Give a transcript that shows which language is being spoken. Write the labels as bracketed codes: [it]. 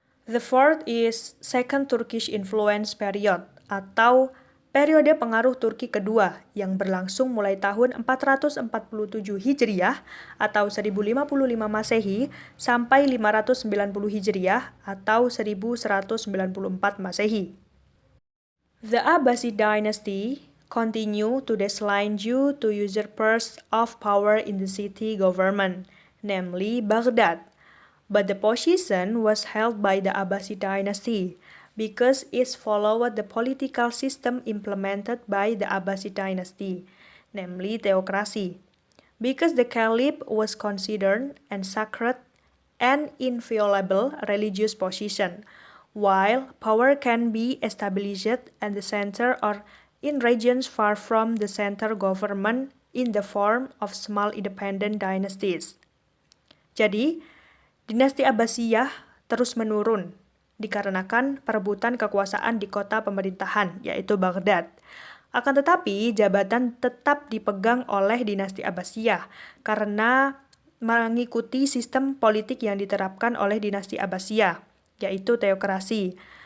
[en] The fourth is Second Turkish Influence Period, [id] atau periode pengaruh Turki kedua yang berlangsung mulai tahun 447 Hijriah atau 1055 Masehi sampai 590 Hijriah atau 1194 Masehi. [en] The Abbasid dynasty continue to decline due to usurpers of power in the city government, namely Baghdad. But the position was held by the Abbasid dynasty because it followed the political system implemented by the Abbasid dynasty, namely theocracy. Because the caliph was considered and sacred and inviolable religious position, while power can be established at the center or in regions far from the center government in the form of small independent dynasties. [id] Jadi, dinasti Abbasiyah terus menurun dikarenakan perebutan kekuasaan di kota pemerintahan, yaitu Baghdad. Akan tetapi, jabatan tetap dipegang oleh dinasti Abbasiyah karena mengikuti sistem politik yang diterapkan oleh dinasti Abbasiyah, yaitu teokrasi.